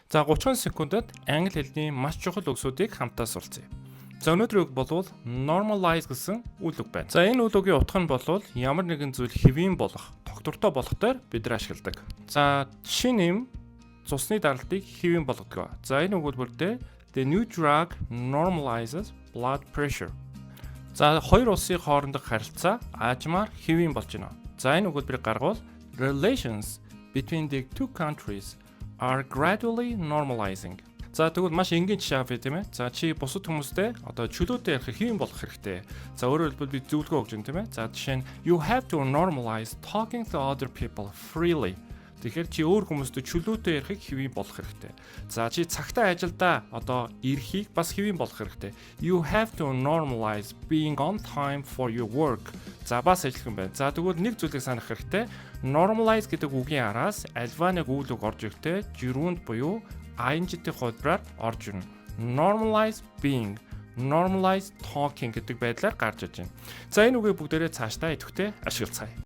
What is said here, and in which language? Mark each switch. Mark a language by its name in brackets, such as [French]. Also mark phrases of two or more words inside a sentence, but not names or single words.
[Mongolian] За 30 секундэд англи хэлний маш чухал үгсүүдийг хамтаа сурцгаая. За өнөөдрийн үг болвол normalize гэсэн үйл үг байна. За энэ үйл үгийн утга нь болвол ямар нэгэн зүйл хэвийн болох, тогтвортой болохоор бид нар ашигладаг. За жишээ нь цусны даралтыг хэвийн болгодог. За энэ өгүүлбэр дээр [English] the new drug normalizes blood pressure. [Mongolian] За хоёр улсын хоорондох харилцаа аажмаар хэвийн болж байна. За энэ өгүүлбэрийг гаргавал [English] relations between the two countries are gradually normalizing. [Mongolian] За тэгвэл маш энгийн жишээ авъя тийм ээ. За чи бусад хүмүүстэй одоо чөлөөтэй ярих хэвэн болох хэрэгтэй. За өөрөөр хэлбэл би зөвлөгөө өгч байна тийм ээ. За жишээ нь [English] you have to normalize talking to other people freely. [Mongolian] Тэгэхээр чи өөр хүмүүстэй чөлөөтэй ярихыг хэвэн болох хэрэгтэй. За чи цагтаа ажилдаа одоо ирэхийг бас хэвэн болох хэрэгтэй. [English] You have to normalize being on time for your work. [Mongolian] За бас ажиллах юм байна. За тэгвэл нэг зүйлийг санах хэрэгтэй. Normalize гэдэг үгийн араас альва нэг үйл үг орж ирэхдээ gerund буюу ing-ийн хөлбраар орж ирнэ. [English] Normalize being, normalize talking [Mongolian] гэдэг байдлаар гарч иж байна. За энэ үгийг бүгдээрээ цаашдаа идэвхтэй ашиглацгаая.